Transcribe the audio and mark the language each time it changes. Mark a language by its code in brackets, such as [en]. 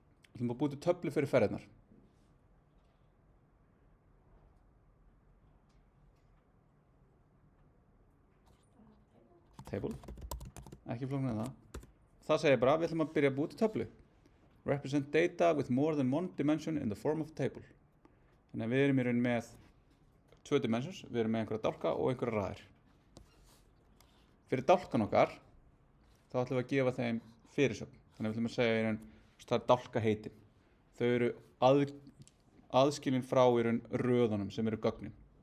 [is] Við ætlum að búa til töflu fyrir ferðirnar. Table. Ekki flóknir en það. Það segir bara, við ætlum að byrja að búa til töflu. [en] Represent data with more than one dimension in the form of a table. [is] Þannig að við erum í raun með 2 dimensions, við erum með einhverja dálka og einhverja raðir. Fyrir dálkan okkar, þá ætlum við að gefa þeim fyrirsögn. Þannig að við ætlum að segja í raun, það er dálkaheitin. Þau eru aðskilin frá í raun röðunum sem eru gögnin.